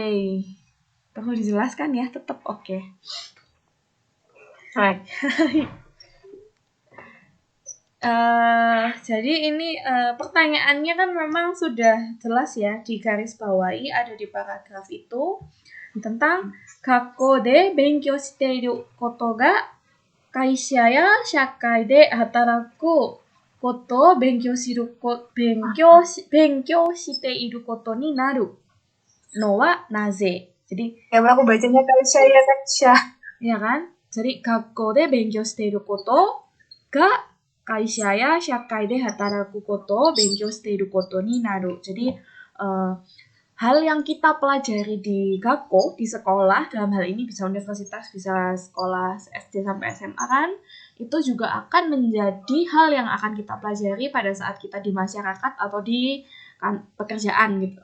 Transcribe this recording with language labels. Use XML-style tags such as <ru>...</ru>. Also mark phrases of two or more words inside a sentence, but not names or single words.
<id>Perlu dijelaskan ya, tetap oke. Jadi ini pertanyaannya kan memang sudah jelas ya, di garis bawahi ada di paragraf itu tentang</id> <ja>学校で勉強していることが会社や社会で働くこと勉強していることになるのはなぜ.</ja> <id>Jadi Ya, aku bacanya Kaisha. ya kan?</id> <ja>Jadi 学校で勉強していることが会社や社会で働くこと勉強していることになる.</ja> <id>Jadi hal yang kita pelajari di Gakko, di sekolah, dalam hal ini bisa universitas, bisa sekolah SD sampai SMA kan, itu juga akan menjadi hal yang akan kita pelajari pada saat kita di masyarakat atau di pekerjaan gitu.</id>